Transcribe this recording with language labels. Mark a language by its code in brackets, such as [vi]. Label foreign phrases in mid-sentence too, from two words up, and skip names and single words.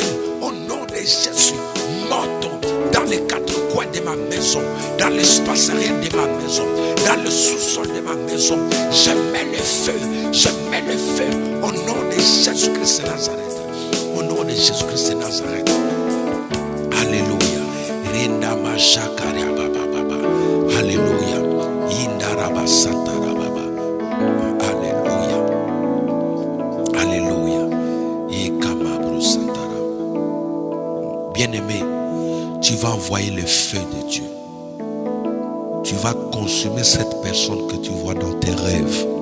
[fr] Au nom de Jésus, moto dans les quatre coins de ma maison, dans l'espace rien de ma maison, dans le sous-sol de ma maison, je mets le feu, je mets le feu. Au nom de Jésus-Christ de Nazareth, au nom de Jésus-Christ de Nazareth. Alléluia. Rinda mashakaria baba baba. Alléluia. Indaraba satara baba. Alléluia. Alléluia. Ikamabru satara. Bien-aimé, tu vas envoyer le feu de Dieu. Tu vas consumer cette personne que tu vois dans tes rêves.